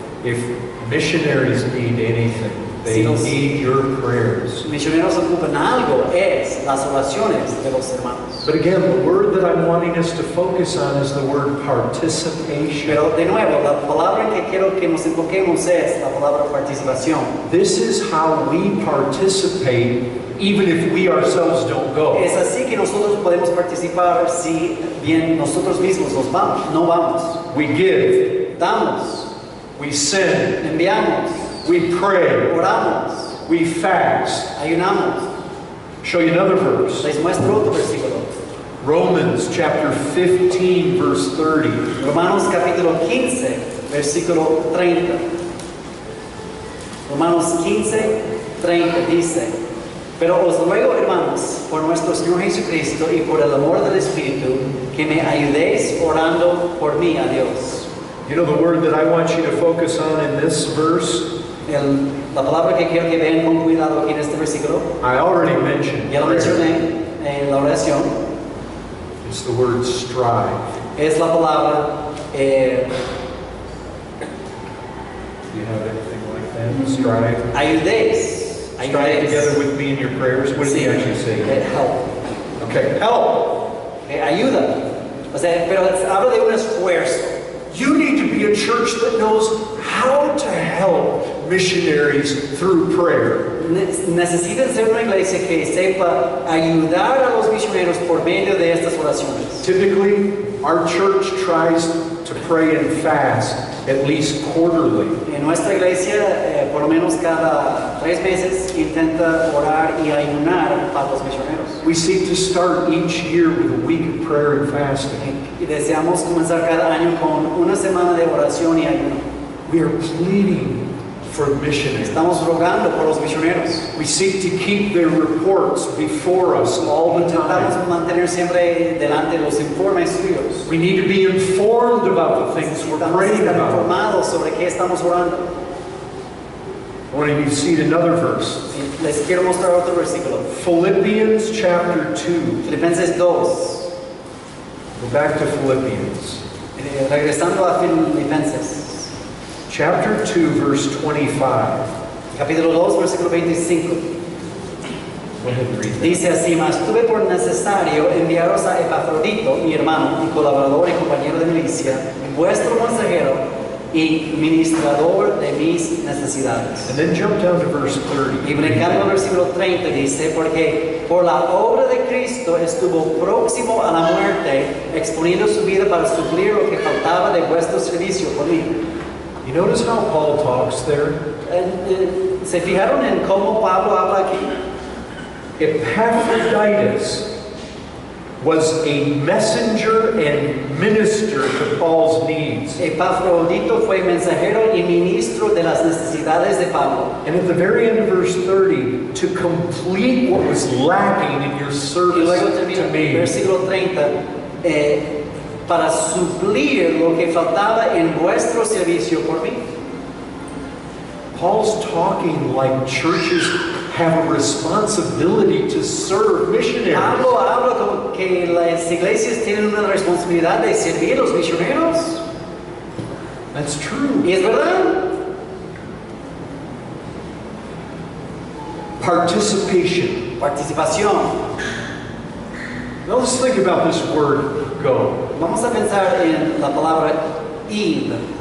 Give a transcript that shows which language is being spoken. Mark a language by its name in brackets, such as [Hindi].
[English] If missionaries need anything, they need your prayers. [Spanish] Misioneros ocupan algo, es las oraciones de los hermanos. [English] But again, the word that I'm wanting us to focus on is the word participation. [Spanish] Pero de nuevo, la palabra en que quiero que nos enfoquemos es la palabra participación. [English] This is how we participate even if we ourselves don't go. [Spanish] Es así que nosotros podemos participar si bien nosotros mismos no vamos. [English] We give, [Spanish] Damos, [English] we send, [Spanish] enviamos, [English] we pray, [Spanish] oramos, [English] we fast. [Spanish] ayunamos. [English] Show you another verse. [Spanish] Les muestro otro versículo. [English] Romans chapter 15 verse 30. [Spanish] Romanos capítulo 15, versículo 30. Romanos 15, 30 dice: Pero os ruego, hermanos, por nuestro Señor Jesucristo y por el amor del Espíritu, que me ayudéis orando por mí a Dios. [English] You know the word that I want you to focus on in this verse? [Spanish] La palabra que quiero que vean con cuidado aquí en este versículo, [English] I already mentioned [Spanish] ya lo [English] prayer. [Spanish] mencioné en la oración, [English] It's the word strive. [Spanish] es la palabra, [English] Do you have anything like that? Strive. [Spanish] ayudéis. [English] Strive together with me in your prayers. What did he actually say? Help. Okay, help. [Spanish] Ayuda. O sea, pero habla de un esfuerzo. [English] You need to be a church that knows how to help missionaries through prayer. [Spanish] Necesitan ser una iglesia que sepa ayudar a los misioneros por medio de estas oraciones. [English] Typically, our church tries to pray and fast at least quarterly. [Spanish] En nuestra iglesia, por lo menos cada 3 meses, intenta orar y ayunar para los misioneros. [English] We seek to start each year with a week of prayer and fasting. [Spanish] Y deseamos comenzar cada año con una semana de oración y ayuno. [English] We are pleading for missionaries. [Spanish] Estamos rogando por los misioneros. [English] We seek to keep their reports before us all the [Spanish] Intentamos [English] time. [Spanish] mantener siempre delante los informes suyos. [English] We need to be informed about the things we're [Spanish] Estamos [English] praying [Spanish] estar [English] about. [Spanish] informados sobre qué estamos orando. [English] I want you to see another verse. [Spanish] Les quiero mostrar otro versículo. [English] Philippians chapter 2. [Spanish] Filipenses 2. [English] Go back to Philippians. [Spanish] Regresando a Filipenses. [English] Chapter 2, verse 25. [Spanish] Capítulo 2, versículo 25. [English] Go ahead and read that. [Spanish] Dice así: Mas tuve por necesario enviaros a Epafrodito, mi hermano y colaborador y compañero de milicia, vuestro mensajero y ministrador de mis necesidades. [English] And then jump down to verse 30. [Spanish] Y brincando al versículo 30 dice: Porque por la obra de Cristo estuvo próximo a la muerte, exponiendo su vida para suplir lo que faltaba de vuestro servicio por mí. [English] You notice how Paul talks there? [Spanish] ¿Se fijaron en cómo Pablo habla aquí? [English] Epaphroditus was a messenger and minister to Paul's needs. [Spanish] Epafrodito fue mensajero y ministro de las necesidades de Pablo. [English] And at the very end of verse 30, to complete what was lacking in your [Spanish] Y [English] service [Spanish] luego termina [English] to [Spanish] el [English] me. [Spanish] versículo 30, para suplir lo que faltaba en vuestro servicio por mí. [English] Paul's talking like churches have a responsibility to serve missionaries. [Spanish] Pablo habla como que las iglesias tienen una responsabilidad de servir a los misioneros. [English] That's true. [Spanish] Y es verdad. [English] Participation. [Spanish] Participación. [English] Now let's think about this word, go. [Spanish] Vamos a pensar en la palabra id.